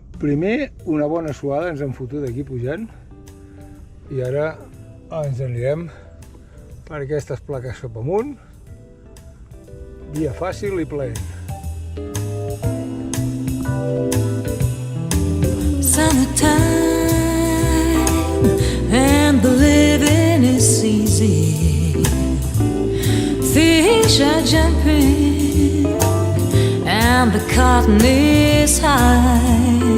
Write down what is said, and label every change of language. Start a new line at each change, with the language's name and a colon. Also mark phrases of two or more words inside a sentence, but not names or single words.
Catalan: Primer, una bona suada, ens hem fotut d'aquí pujant, i ara ens anirem per aquestes plaques cap amunt, via fàcil i plaent.
English: Summertime and the living is easy. Fish are jumping and the cotton is high.